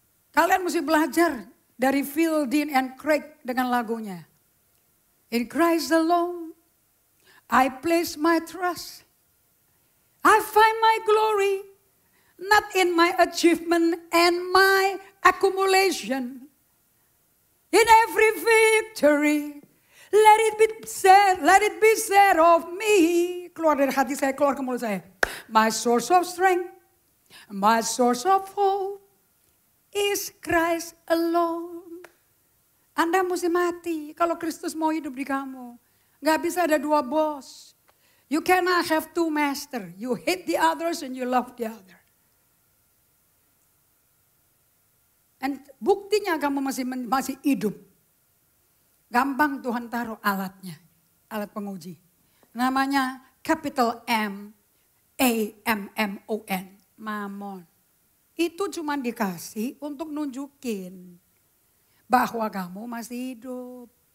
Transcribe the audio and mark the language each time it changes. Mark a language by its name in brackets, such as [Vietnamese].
[Indonesian] Kalian mesti belajar dari Phil, Dean, and Craig dengan lagunya. [English] In Christ alone, I place my trust. I find my glory, not in my achievement and my accumulation. In every victory, let it be said of me. [Indonesian] Keluar dari hati saya, keluar ke mulut saya. [English] My source of strength, my source of hope is Christ alone. [Indonesian] Anda mesti mati kalau Kristus mau hidup di kamu. Gak bisa ada dua bos. [English] You cannot have two masters. You hate the others and you love the other. [Indonesian] Dan buktinya kamu masih hidup. Gampang Tuhan taruh alatnya. Alat penguji. Namanya capital M. A-M-M-O-N, Mamon. Itu cuma dikasih untuk nunjukin bahwa kamu masih hidup.